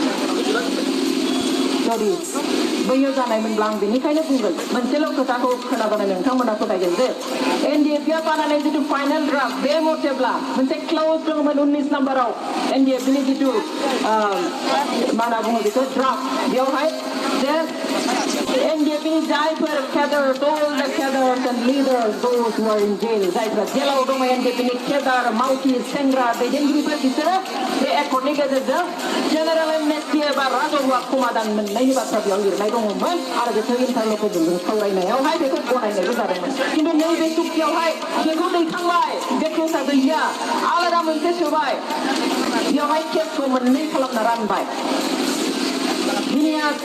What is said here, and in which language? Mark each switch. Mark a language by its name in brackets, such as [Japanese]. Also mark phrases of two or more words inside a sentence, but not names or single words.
[Bodo] जुदि बैयो जानायमोनब्ला आं बेनिखायनो बुंगोन मोनसेल' खोथाखौ खोनाबानो नोंथांमोना फोथायगोन जे एनडिएफबिया बानायनाय जितु [English] final draft [Bodo] बे मथेब्ला मोनसे क्ल'ज दङमोन 19 नाम्बाराव एनडिएफबिनि जितु मा होनना बुङो बेखौ ड्राफ्ट बेयावहाय जे एनडिएफबिनि जायफोर [English] cadres all the cadres and leaders those who are in jail [Bodo] जायफ्रा जेलाव दङ एनडिएफबिनि केदार मावथि सेंग्रा दैदेनगिरिफोर बिसोरो बे एकर्डनि गेजेरजों [English] general amnesty [Bodo] एबा राजहुआ समाधान मोननायनि बाथ्रा बेयाव लिरनाय दङमोन आरो बेखौ इन्टारल'केटरजों सावरायनायावहाय बेखौ गनायनायबो जादोंमोन खिन्थु नैबे चुक्तियावहाय बेखौ दैखांबाय बे केसा गैया आलादा मोनसे सोबाय बेयावहाय केसखौ मोननै खालामना रानबाय हिनियास